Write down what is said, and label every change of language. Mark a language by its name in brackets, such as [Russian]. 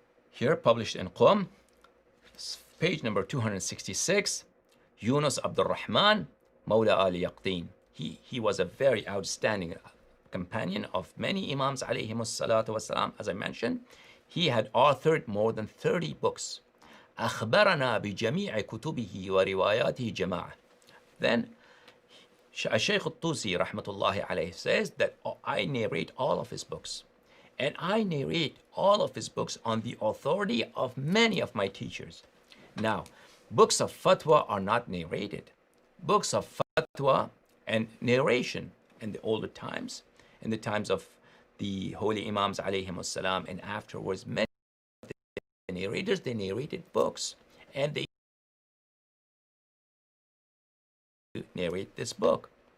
[English] Here, published in Qum, page number 266. Yunus Abdul Rahman, Mawla Ali Yaqteen. He was a very outstanding companion of many Imams alayhim as-salatu was-salam. As I mentioned, he had authored more than 30 books. [Arabic] أخبرنا بجميع كتبه ورواياته جماعة. [English] Then Shaykh al-Tusi rahmatullahi alayhi says that I narrate all of his books. And I narrate all of his books on the authority of many of my teachers. Now, books of fatwa are not narrated. Books of fatwa and narration in the older times, in the times of the holy Imams alayhim as-salam, and afterwards many narrators, they narrated books, and they narrate this book.